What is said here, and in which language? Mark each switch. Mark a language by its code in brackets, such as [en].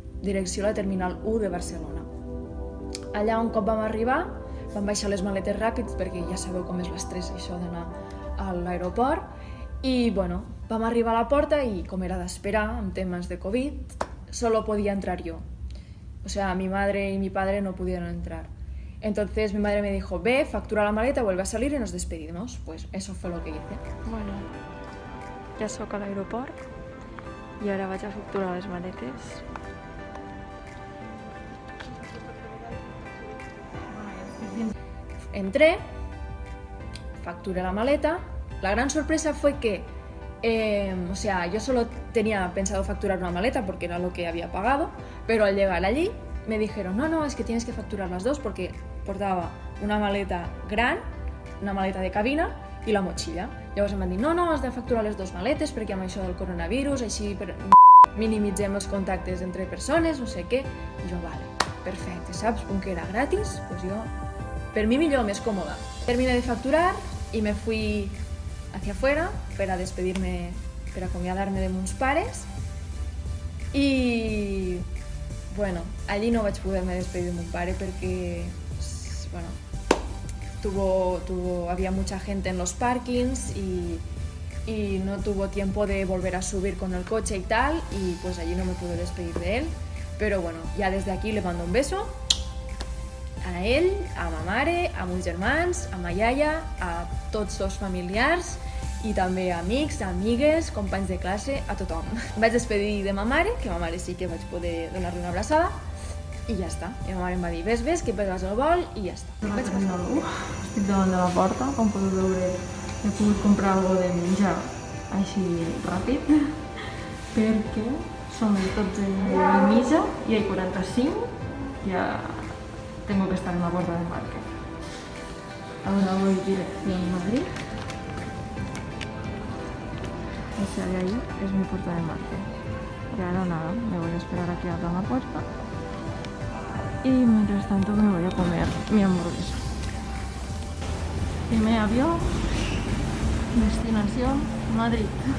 [ca] Direcció a la Terminal 1 de Barcelona. Allà un cop vam arribar, vam baixar les maletes ràpids perquè ja sabeu com és l'estrès això d'anar a l'aeroport i bueno, vam arribar a la porta i com era d'esperar en temes de Covid, [es] solo podía entrar yo. O sea, mi madre y mi padre no pudieron entrar. Entonces mi madre me dijo, ve, factura la maleta, vuelve a salir y nos despedimos. Pues eso fue lo que hice. [ca] Bueno, ja sóc a l'aeroport i ara vaig a facturar les maletes. [es] Entré, facturé la maleta. La gran sorpresa fue que, o sea, yo solo tenía pensado facturar una maleta porque era lo que había pagado, pero al llegar allí me dijeron, no, es que tienes que facturar las dos porque [ca] portava una maleta gran, una maleta de cabina i la motxilla. Llavors em van dir, no, has de facturar les dues maletes perquè amb això del coronavirus, així minimitzem els contactes entre persones, no sé què. I jo, vale, perfecte, saps? Com que era gratis, pues jo, per mi millor, més còmoda. [es] Terminé de facturar y me fui hacia afuera para despedirme, para [ca] acomiadarme de meus pares. [es] Y bueno, allí [ca] no vaig poder-me despedir de mon pare perquè, [es] bueno, había mucha gente en los parkings y no tuvo tiempo de volver a subir con el coche y tal, y pues allí no me pude despedir de él. Pero bueno, ya desde aquí le mando un beso a [ca] ell, a ma mare, a meus germans, a ma iaia, a tots els familiars i també a amics, amigues, companys de classe, a tothom. Em vaig despedir de ma mare, que ma mare sí que vaig poder donar-li una abraçada, i ja està. I ma mare em va dir, ves, que pegues el vol, i ja està. Vaig passar algú, estic davant de la porta, com podeu veure he pogut comprar alguna de menjar així ràpid, perquè són les 12:30 [es] y hay 45, ya tengo que estar en la puerta de embarque. Ahora voy dirección Madrid. Esa de ahí es mi puerta de embarque. Y ahora nada, me voy a esperar aquí a abrir la puerta. Y mientras tanto me voy a comer mi hamburguesa. Primer avión, destinación Madrid.